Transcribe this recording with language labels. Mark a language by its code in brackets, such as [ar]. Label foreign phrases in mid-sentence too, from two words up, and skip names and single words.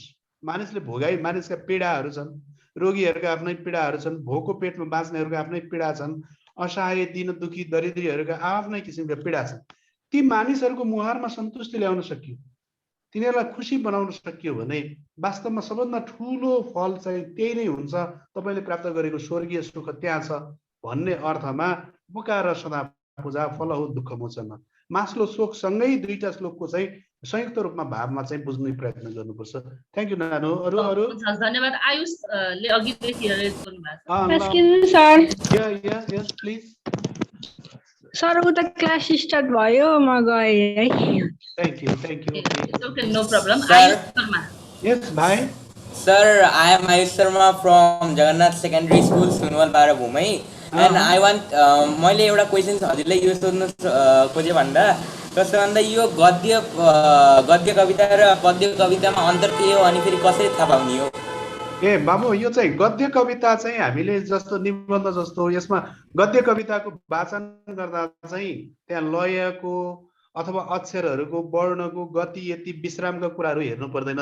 [ne] मानिसले मानिसका पीडाहरू छन्, रोगीहरूका आफ्नै पीडाहरू छन्, भोको पेटमा बाँच्नेहरूका आफ्नै पीडा छन्, असहाय दीन दुखी दरिद्रीहरूका आफ्नै किसिमका पीडा छन्। ती मानिसहरूको मुहारमा सन्तुष्टि ल्याउन सकियो, तिनीहरूलाई खुसी बनाउन सकियो भने वास्तवमा सबभन्दा ठुलो फल चाहिँ त्यही नै हुन्छ। तपाईँले प्राप्त गरेको स्वर्गीय सुख त्यहाँ छ भन्ने अर्थमा उपकार सदा पूजा फल हो दुःख मोचन। मास्लो श्लोकसँगै दुईटा श्लोकको चाहिँ संयुक्त रूपमा भावमा चाहिँ बुझ्ने प्रयत्न गर्नुपर्छ। [en] thank you [ne] नानु। अरू धन्यवाद। आयुषले अघिदेखि रेज गर्नुभएको सर। प्लिज सर उता [en] class start [ne] भयो, म गएँ है। [en] thank you okay, no problem. [ne] आयुष शर्मा। यस भाइ। [en] Sir, I am Ayush Sharma from Jagannath Secondary School, Sunwal Barabhumai. And I want [ne] मैले एउटा क्वेसन हजुरलाई यो सोध्नु खोजेँ भन्दा कस्तो भन्दा यो गद्य कविता र पद्य कवितामा अन्तर के हो अनि फेरि कसरी थाहा पाउने हो? ए बाबु, यो चाहिँ गद्य कविता चाहिँ हामीले जस्तो निबन्ध जस्तो यसमा गद्य कविताको वाचन गर्दा चाहिँ त्यहाँ लयको अथवा अक्षरहरूको वर्णको गति यति विश्रामका कुराहरू हेर्नु पर्दैन।